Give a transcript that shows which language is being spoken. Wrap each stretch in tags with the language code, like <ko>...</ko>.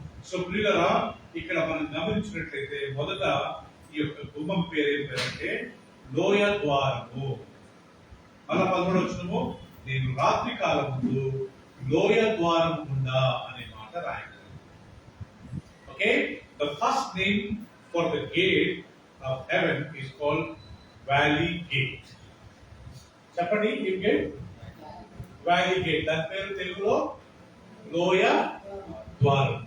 <te>So ప్రియులారా, ఇక్కడ మనం గమనించినట్లయితే మొదట ఈ యొక్క గుమ్మం పేరు ఏం పేరంటే లోయ ద్వారము. మళ్ళా 11వ వచనము, నేను రాత్రి కాలం ముందు లోయ ద్వారం గుండా అనే మాట రాయగలను.</te> <en>Okay, the first name for the gate of heaven is called valley gate.</en> <te>చెప్పండి, ఈ గేట్ valley gate, దాని పేరు తెలుగులో లోయ ద్వారం.</te>